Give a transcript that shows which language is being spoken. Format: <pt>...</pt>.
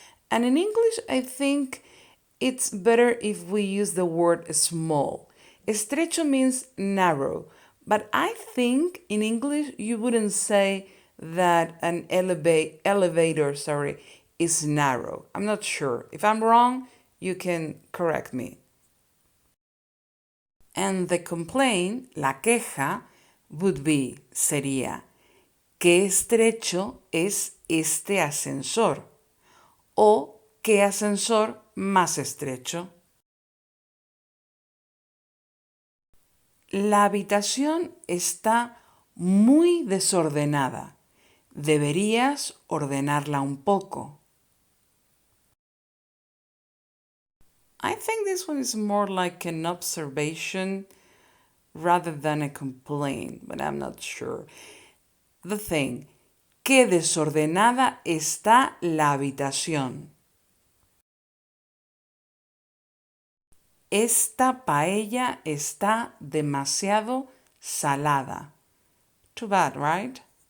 <en>And in English, I think it's better if we use the word small. Estrecho means narrow. But I think in English, you wouldn't say that an elevator is narrow. I'm not sure. If I'm wrong, you can correct me. And the complaint,</en> <es>la queja,</es> <en>would be,</en> <es>sería, ¿qué estrecho es este ascensor? O ¿qué ascensor más estrecho? La habitación está muy desordenada. Deberías ordenarla un poco.</es> <en>I think this one is more like an observation rather than a complaint, but I'm not sure. The thing,</en> <es>qué desordenada está la habitación. Esta paella está demasiado salada.</es> <en>Too bad, right?</en>